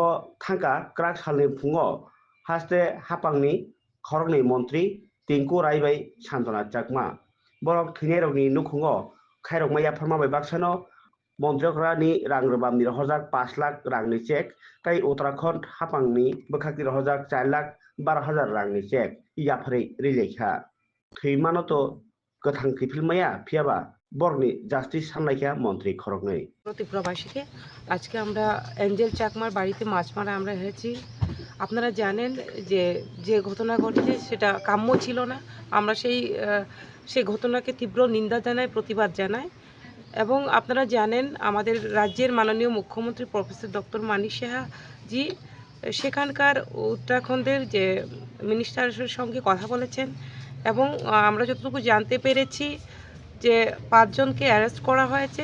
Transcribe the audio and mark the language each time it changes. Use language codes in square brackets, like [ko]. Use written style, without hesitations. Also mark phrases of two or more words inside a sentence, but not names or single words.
[trp] थांका क्राक सालनि फुङो हास्ते हापांनि खरंनि मन्त्रि टिंकु रायबाय सान्जना चाकमा बरक थैनायरगनि नुखुंगो खायरगमाया फोरमाबाय बाक्सानो मन्त्रिफोरानि रां रोबामनि रहजाक 5 लाख रांनि चेक तै उत्तराखंड हापांनि बोखाकनि रहजाक 4,12,000 रांनि चेक याफारै रिलेखा थैमानोथ गोथां खैफिलमाया फियाबा बरनि জাস্টিস সামলাইকা মন্ত্রী খরগनै [bn] ত্রিপুরাবাসীকে আজকে আমরা এঞ্জেল চাকমার বাড়িতে মাছ মারা আমরা এসেছি। আপনারা জানেন যে যে ঘটনা ঘটেছে সেটা কাম্য ছিল না। আমরা সেই ঘটনাকে তীব্র নিন্দা জানাই, প্রতিবাদ জানাই। এবং আপনারা জানেন আমাদের রাজ্যের মাননীয় মুখ্যমন্ত্রী প্রফেসর ডক্টর মানিক সাহা জি সেখানকার উত্তরাখণ্ডের যে মিনিস্টারের সঙ্গে কথা বলেছেন এবং আমরা যতটুকু জানতে পেরেছি যে 5 জনকে অ্যারেস্ট করা হয়েছে।